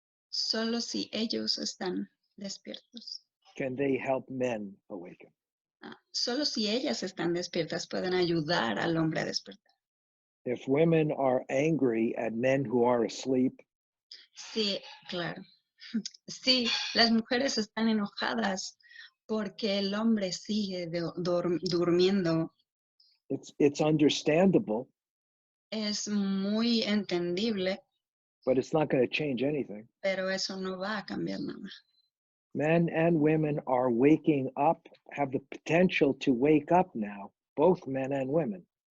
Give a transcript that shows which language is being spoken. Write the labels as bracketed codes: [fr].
[es] Solo si ellos están despiertos. [en] can they help men awaken. [es] Solo si ellas están despiertas pueden ayudar al hombre a despertar. [en] If women are angry at men who are asleep, [es] Sí, claro. Sí, las mujeres están enojadas porque el hombre sigue durmiendo. [en] it's understandable, [es] Es muy entendible, [en] but it's not going to change anything. [es] pero eso no va a cambiar nada. [en] Men and women are waking up, have the potential to wake up now, both men and women.